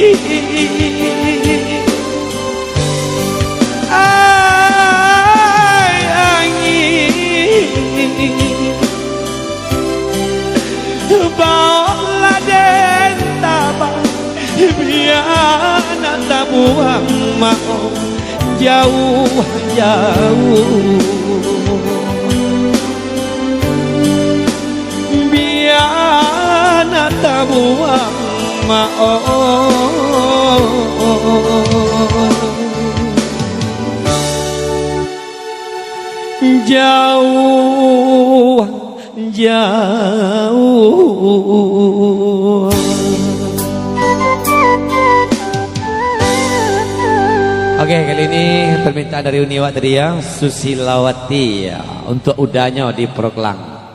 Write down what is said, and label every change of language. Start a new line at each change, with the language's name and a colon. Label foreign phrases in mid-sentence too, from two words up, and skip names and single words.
Minangkabau: ai angin bawa den tabang biar tabuang mau jauh-jauh biar tabuang mau jauh jauh.
Indonesian: Oke, kali ini permintaan dari Uniwa tadi ya, Susilawati ya, untuk udahnya di Proklang.